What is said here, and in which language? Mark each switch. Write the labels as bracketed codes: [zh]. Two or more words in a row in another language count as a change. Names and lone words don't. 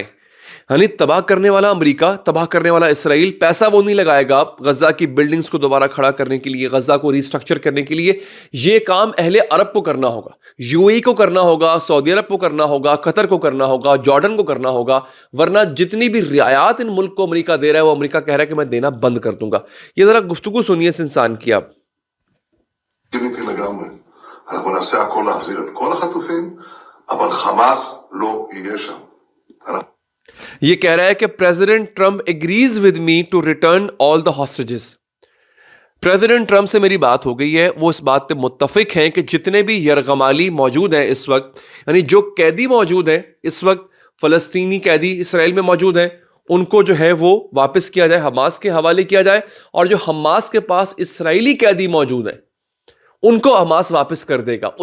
[ur] یعنی تباہ کرنے والا امریکہ، تباہ کرنے والا اسرائیل، پیسہ وہ نہیں لگائے گا غزہ کی بلڈنگز کو دوبارہ کھڑا کرنے کے لیے، غزہ کو ریسٹرکچر کرنے کے لیے۔ یہ کام اہل عرب کو کرنا ہوگا، UAE کو کرنا ہوگا، سعودی عرب کو کرنا ہوگا، قطر کو کرنا ہوگا، جارڈن کو کرنا ہوگا، ورنہ جتنی بھی رعایات ان ملک کو امریکہ دے رہا ہے وہ امریکہ کہہ رہا ہے کہ میں دینا بند کر دوں گا۔ یہ ذرا گفتگو سنیے اس انسان کی آپ۔ [he] לגמרי. אנחנו נעשה הכל להחזיר את כל החטופים, אבל חמאס לא יהיה שם. [ur] یہ کہہ رہا ہے کہ [en] President Trump agrees with me to return all the hostages. [ur] پریزیڈنٹ ٹرمپ سے میری بات ہو گئی ہے، وہ اس بات پہ متفق ہیں کہ جتنے بھی یرغمالی موجود ہیں اس وقت، یعنی جو قیدی موجود ہیں اس وقت، فلسطینی قیدی اسرائیل میں موجود ہیں، ان کو جو ہے وہ واپس کیا جائے، حماس کے حوالے کیا جائے، اور جو حماس کے پاس اسرائیلی قیدی موجود ہیں ان کو حماس واپس کر دے گا۔